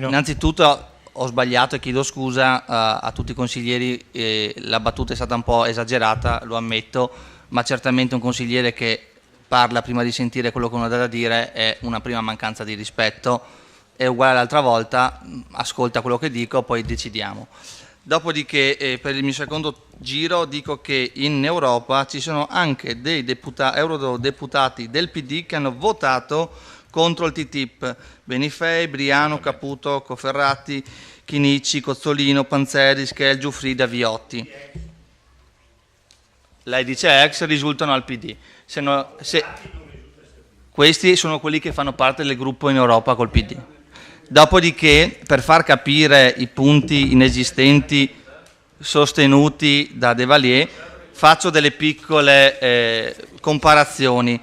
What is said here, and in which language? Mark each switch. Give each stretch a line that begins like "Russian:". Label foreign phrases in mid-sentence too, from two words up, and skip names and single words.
Italian: Beh, innanzitutto ho sbagliato e chiedo scusa a tutti i consiglieri, la battuta è stata un po' esagerata, lo ammetto, ma certamente un consigliere che parla prima di sentire quello che uno ha da dire è una prima mancanza di rispetto, è uguale all'altra volta, ascolta quello che dico, poi decidiamo. Dopodiché per il mio secondo giro dico che in Europa ci sono anche dei eurodeputati del PD che hanno votato contro il TTIP, Benifei, Briano, Caputo, Cofferati, Chinici, Cozzolino, Panzeri, Schel, Giuffrida, Viotti. Lei dice ex, risultano al PD. Questi sono quelli che fanno parte del gruppo in Europa col PD. Dopodiché, per far capire i punti inesistenti sostenuti da De Valier, faccio delle piccole comparazioni.